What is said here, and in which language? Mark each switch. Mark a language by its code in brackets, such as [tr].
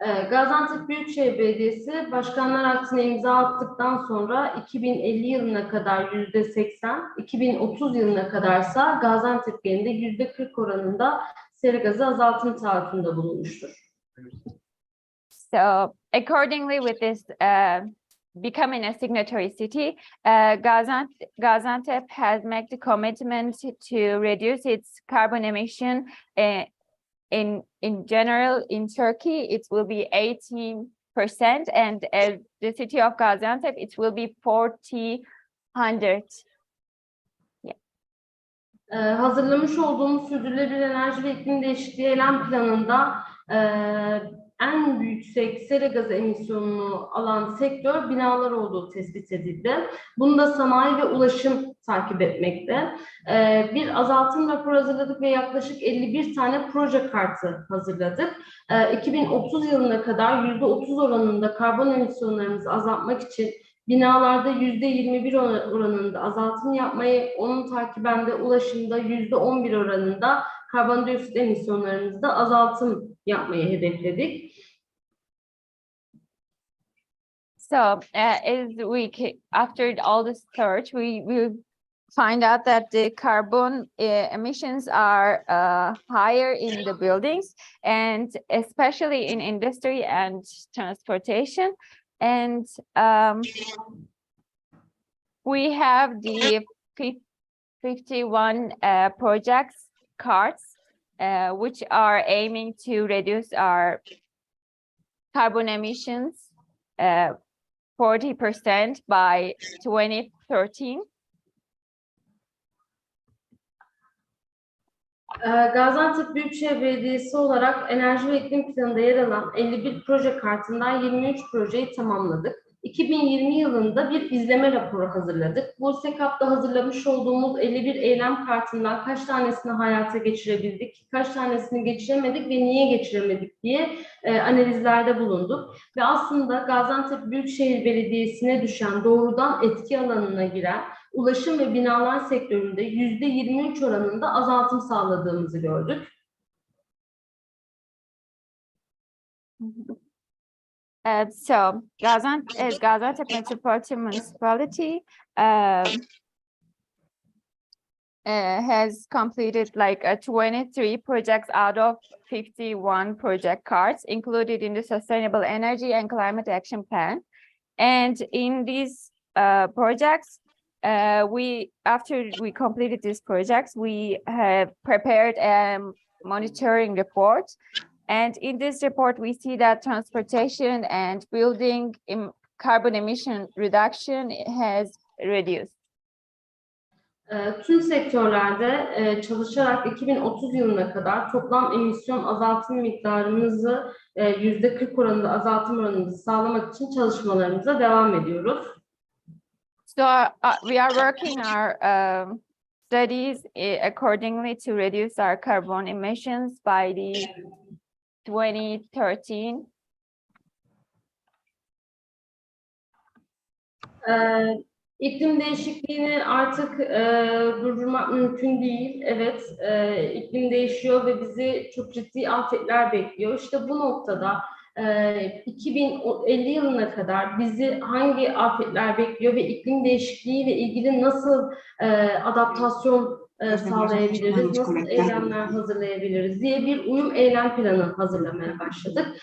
[tr] Gaziantep Büyükşehir Belediyesi başkanlar aktine imza attıktan sonra 2050 yılına kadar %80, 2030 yılına kadarsa Gaziantep genelinde %40 oranında sera gazı azaltım taahhütünde bulunmuştur. [en] So accordingly with this becoming a signatory city, Gaziantep has made the commitment to reduce its carbon emission. In general, in Turkey, it will be 18%, and as the city of Gaziantep, it will be 400. [tr] Hazırlamış olduğumuz Sürdürülebilir Enerji ve İklim Değişikliği Eylem Planı'nda en yüksek sera gazı emisyonunu alan sektör binalar olduğu tespit edildi. Bunu da sanayi ve ulaşım takip etmekte. Bir azaltım raporu hazırladık ve yaklaşık 51 tane proje kartı hazırladık. 2030 yılına kadar %30 oranında karbon emisyonlarımızı azaltmak için binalarda %21 oranında azaltım yapmayı, onun takiben de ulaşımda %11 oranında karbondioksit emisyonlarımızda azaltım yapmayı hedefledik. [en] So after all this search, we will find out that the carbon emissions are higher in the buildings, and especially in industry and transportation. And we have the 51 projects cards, which are aiming to reduce our carbon emissions 40% by 2013. [tr] Gaziantep Büyükşehir Belediyesi olarak enerji ve iklim planında yer alan 51 proje kartından 23 projeyi tamamladık. 2020 yılında bir izleme raporu hazırladık. Bu SEKAP'ta hazırlamış olduğumuz 51 eylem kartından kaç tanesini hayata geçirebildik, kaç tanesini geçiremedik ve niye geçiremedik diye analizlerde bulunduk. Ve aslında Gaziantep Büyükşehir Belediyesi'ne düşen doğrudan etki alanına giren ulaşım ve binalar sektöründe %23 oranında azaltım sağladığımızı gördük. [en] So Gaziantep Metropolitan Municipality has completed like 23 projects out of 51 project cards included in the Sustainable Energy and Climate Action Plan. And in these projects, after we completed these projects, we have prepared a monitoring report. And in this report, we see that transportation and building carbon emission reduction has reduced. [tr] Tüm sektörlerde çalışarak 2030 yılına kadar toplam emisyon azaltım miktarımızı %40 oranında azaltım oranımızı sağlamak için çalışmalarımıza devam ediyoruz. [en] So we are working our studies accordingly to reduce our carbon emissions by the 2013. [tr] İklim değişikliğini artık durdurmak mümkün değil. Evet, iklim değişiyor ve bizi çok ciddi afetler bekliyor. İşte bu noktada 2050 yılına kadar bizi hangi afetler bekliyor ve iklim değişikliği ile ilgili nasıl adaptasyon sağlayabiliriz, nasıl eylemler hazırlayabiliriz diye bir uyum eylem planı hazırlamaya başladık.